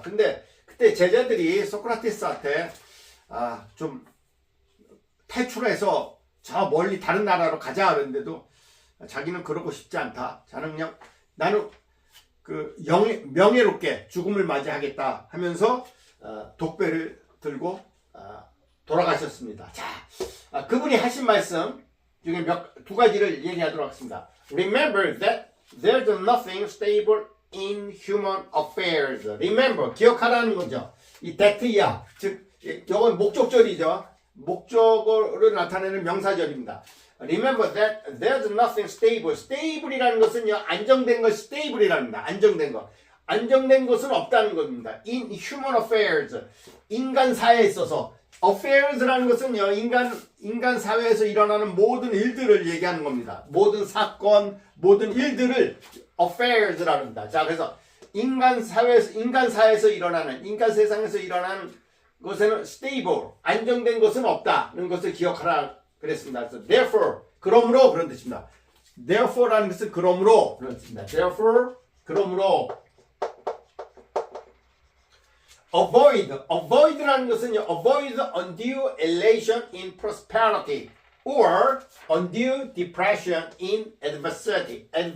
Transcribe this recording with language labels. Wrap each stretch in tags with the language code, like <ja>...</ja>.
<ko>근데 그때 제자들이 소크라테스한테 좀 탈출해서 저 멀리 다른 나라로 가자 그랬는데도 자기는 그러고 싶지 않다. 자는 그냥 나는 그 명예롭게 죽음을 맞이하겠다 하면서 독배를 들고 돌아가셨습니다. 자, 그분이 하신 말씀 중에 두 가지를 얘기하도록 하겠습니다.</ko> <en>Remember that there's nothing stable in human affairs.</en> <ko>Remember, 기억하라는 거죠. 이 that야, 즉 이건 목적절이죠. 목적어를 나타내는 명사절입니다.</ko> <en>Remember that there's nothing stable.</en> <ko>stable이라는 것은요, 안정된 것이 stable이랍니다. 안정된 것. 안정된 것은 없다는 겁니다.</ko> <en>In human affairs.</en> <ko>인간 사회에 있어서. affairs라는 것은요, 인간 사회에서 일어나는 모든 일들을 얘기하는 겁니다. 모든 사건, 모든 일들을 affairs라고 합니다. 자, 그래서 인간 사회에서 일어나는, 인간 세상에서 일어나는 것에는 stable, 안정된 것은 없다는 것을 기억하라 그랬습니다. 그래서 therefore, 그러므로 그런 뜻입니다. therefore라는 것은 그러므로 그런 뜻입니다.</ko> <en>therefore,</en> <ko>그러므로</ko> <en>avoid라는 것은요, avoid undue elation in prosperity or undue depression in adversity.</en>